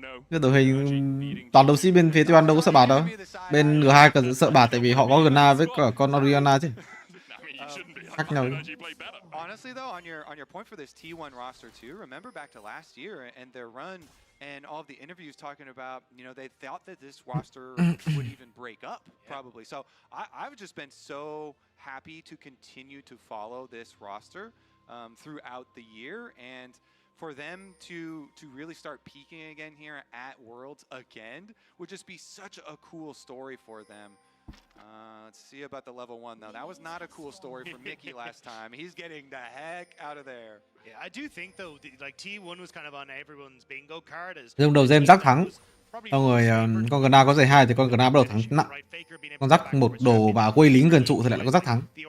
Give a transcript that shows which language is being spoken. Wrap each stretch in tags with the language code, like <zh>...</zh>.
<vi>Cái đội hình toàn đấu sĩ bên phía T1 đâu có sợ bạt đâu. Bên G2 cần sợ bạt tại vì họ có Gna với cả con Oriana chứ. Khác nhau.</vi> <en>Honestly, though, on your point for this T1 roster too, remember back to last year and their run and all of the interviews talking about, they thought that this roster would even break up, probably. So I've just been so happy to continue to follow this roster throughout the year, and for them to really start peaking again here at Worlds again would just be such a cool story for them. Let's see about the level 1 though. That was not a cool story for Mickey last time. He's getting the heck out of there. Yeah, I do think though, like T1 was kind of on everyone's bingo card as.</en> <vi>Trong đầu game rắc thắng. Xong rồi con Gna có giày 2 thì con Gna bắt đầu thắng nặng. Con rắc một đồ và quay lính gần trụ thì lại là con rắc thắng.</vi>